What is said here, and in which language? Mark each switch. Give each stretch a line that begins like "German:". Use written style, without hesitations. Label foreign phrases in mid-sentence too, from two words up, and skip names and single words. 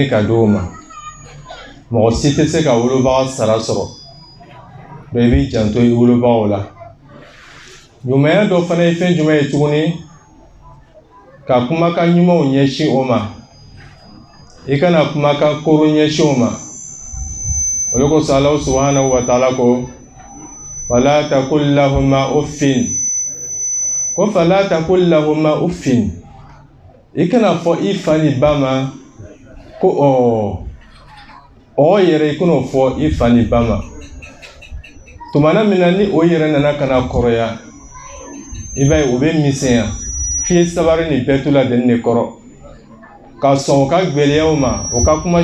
Bambara: ka di o ma mɔgɔ si tɛ se ka wolobaga sara sɔrɔ dɔ i b'i janto i wolobagaw la ɲumanya dɔ fana ye fɛn jumɛn ye tuguni ka kumakan ɲumanw ɲɛsin o ma i kana kumakan koro ɲɛsin o ma o de kosɔn Allah
Arabic: سبحانه وتعالى
Bambara: ko
Arabic: ولا تقل لهما أف
Bambara: ko
Arabic: فلا تقل لهما أف
Bambara: i kana fɔ i fa ni ba ma ko yɛrɛ i kana fɔ i fa ni ba ma tumana min na ni o yɛrɛ nana kana kɔrɔya i b'a ye o bɛ misɛnya f'i ye sabari ni bɛɛ to ladeni de kɔrɔ ka sɔn o ka gwɛlɛyaw ma o ka kuma